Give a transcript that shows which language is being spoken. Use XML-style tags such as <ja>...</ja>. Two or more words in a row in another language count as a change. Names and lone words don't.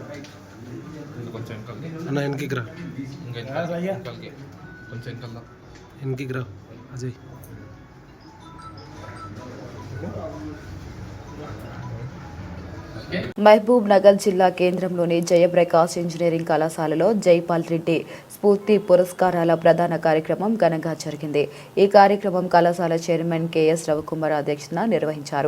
<te>అన్న వెనక్కి రా. కొంచెం इनकी गिरा अजय మహబూబ్ నగర్ జిల్లా కేంద్రంలోని జయప్రకాష్ ఇంజనీరింగ్ కళాశాలలో జైపాల్ రెడ్డి స్ఫూర్తి పురస్కారాల ప్రధాన కార్యక్రమం ఘనంగా జరిగింది. ఈ కార్యక్రమం కళాశాల చైర్మన్ కెఎస్ రవికుమార్ అధ్యక్షతన నిర్వహించారు.</te>